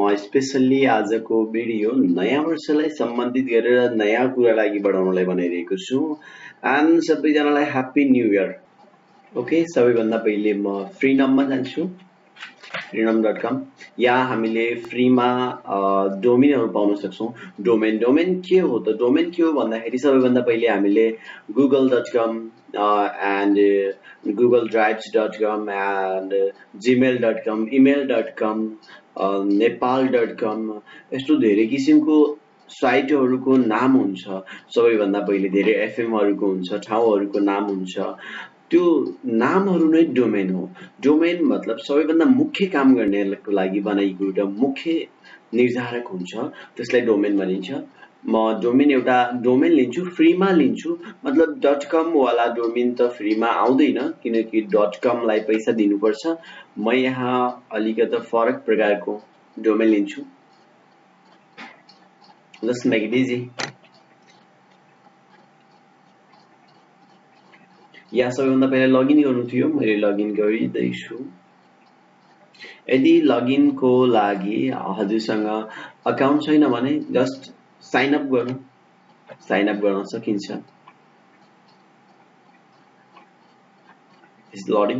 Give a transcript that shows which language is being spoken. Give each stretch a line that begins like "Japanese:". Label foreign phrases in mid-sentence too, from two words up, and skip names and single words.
Nepali: स्पेशली आजको भिडियो नयाँ वर्षलाई सम्बन्धित गरेर नयाँ कुरालाई अघि बढाउनलाई बनाइरहेको छु एन्ड सबैजनालाई
English: happy new year.
Nepali: ओके, सबैभन्दा पहिले म फ्रीनममा जान्छु, freenom.com। यहाँ हामीले फ्रीमा डोमेनहरू पाउन सक्छौँ। डोमेन के हो त? डोमेन के हो भन्दाखेरि सबैभन्दा पहिले हामीले google.com and googledrives.com and gmail.com, email.com, nepal.com यस्तो धेरै किसिमको साइटहरूको नाम हुन्छ। सबैभन्दा पहिले धेरै एफएमहरूको हुन्छ, ठाउँहरूको नाम हुन्छ। त्यो नामहरू नै डोमेन हो। डोमेन मतलब सबैभन्दा मुख्य काम गर्नेको लागि बनाइएको एउटा मुख्य निर्धारक हुन्छ, त्यसलाई डोमेन भनिन्छ। म एउटा डोमेन लिन्छु, फ्रीमा लिन्छु। मतलब .com वाला डोमेन त फ्रीमा आउँदैन किनकि .com लाई पैसा दिनुपर्छ। म यहाँ अलिकति फरक प्रकारको डोमेन लिन्छु।
English: Just make it easy।
Nepali: यहाँ सबैभन्दा पहिला लगइन गर्नु थियो, मैले लगइन गरिदैछु। यदि लगइनको लागि हजुरसँग अकाउन्ट छैन भने
English: just sign up
Nepali: गर्नु,
English: sign up
Nepali: गर्न सकिन्छ।
English: Is loading?